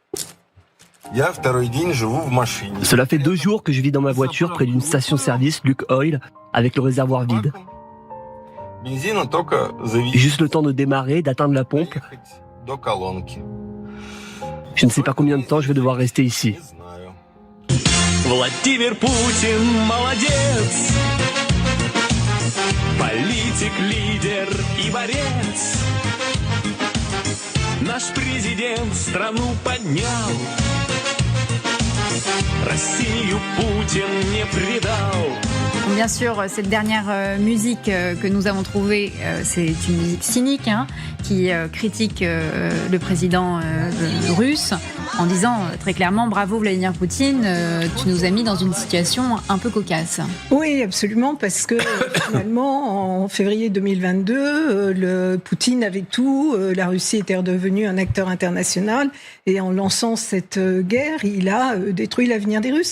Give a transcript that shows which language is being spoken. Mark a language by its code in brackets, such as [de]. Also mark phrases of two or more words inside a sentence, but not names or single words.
[fr] Cela fait 2 jours que je vis dans ma voiture près d'une station-service Luke Oil avec le réservoir vide. Juste le temps de démarrer, d'atteindre la pompe. Je ne sais pas combien de temps je vais devoir rester ici. [ru] Владимир Путин молодец, политик, лидер и борец. Наш президент страну поднял, Россию Путин не предал. [fr] Bien sûr, cette dernière musique que nous avons trouvée, c'est une musique cynique qui critique le président russe. en disant très clairement « Bravo Vladimir Poutine, tu nous as mis dans une situation un peu cocasse ». Oui, absolument, parce que finalement, en février 2022, Poutine avait tout, la Russie était redevenue un acteur international, et en lançant cette guerre, il a détruit l'avenir des Russes.